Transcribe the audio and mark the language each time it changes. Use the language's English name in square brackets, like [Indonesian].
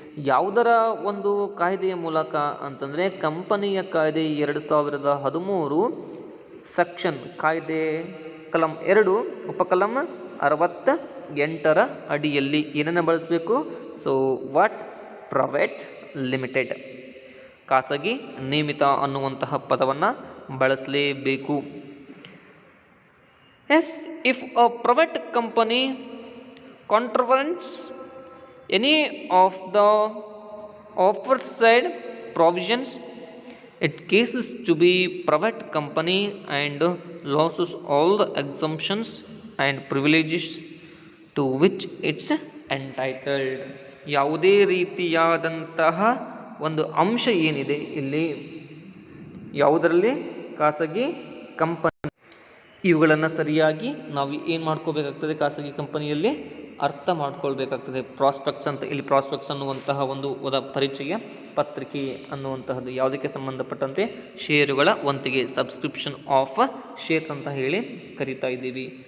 [Kannada] ಯಾವುದರ ಒಂದು ಕಾಯ್ದೆಯ ಮೂಲಕ ಅಂತಂದರೆ ಕಂಪನಿಯ ಕಾಯ್ದೆ 2013 ಸೆಕ್ಷನ್ ಕಾಯ್ದೆ ಕಲಂ 2 ಉಪಕಲಂ 68ರ ಅಡಿಯಲ್ಲಿ ಏನನ್ನು ಬಳಸಬೇಕು? ವಾಟ್? ಪ್ರೈವೇಟ್ ಲಿಮಿಟೆಡ್, ಖಾಸಗಿ ನಿಯಮಿತ ಅನ್ನುವಂತಹ ಪದವನ್ನು ಬಳಸಲೇಬೇಕು. [English] Yes, if a private company contravenes any of the aforesaid provisions, it cases to be private company and loses all the exemptions and privileges to which it's entitled. [Kannada] ಯಾವುದೇ ರೀತಿಯಾದಂತಹ ಒಂದು ಅಂಶ ಏನಿದೆ ಇಲ್ಲಿ ಯಾವುದರಲ್ಲಿ ಖಾಸಗಿ ಕಂಪನಿ, ಇವುಗಳನ್ನು ಸರಿಯಾಗಿ ನಾವು ಏನು ಮಾಡ್ಕೋಬೇಕಾಗ್ತದೆ, ಖಾಸಗಿ ಕಂಪನಿಯಲ್ಲಿ ಅರ್ಥ ಮಾಡ್ಕೊಳ್ಬೇಕಾಗ್ತದೆ. ಪ್ರಾಸ್ಪೆಕ್ಟ್ಸ್ ಅಂತ, ಇಲ್ಲಿ ಪ್ರಾಸ್ಪೆಕ್ಟ್ಸ್ ಅನ್ನುವಂತಹ ಒಂದು ಪರಿಚಯ ಪತ್ರಿಕೆ ಅನ್ನುವಂತಹದ್ದು ಯಾವುದಕ್ಕೆ ಸಂಬಂಧಪಟ್ಟಂತೆ ಷೇರುಗಳ ವಂತಿಗೆ, ಸಬ್ಸ್ಕ್ರಿಪ್ಷನ್ ಆಫ್ ಶೇರ್ಸ್ ಅಂತ ಹೇಳಿ ಕರಿತಾ ಇದ್ದೀವಿ.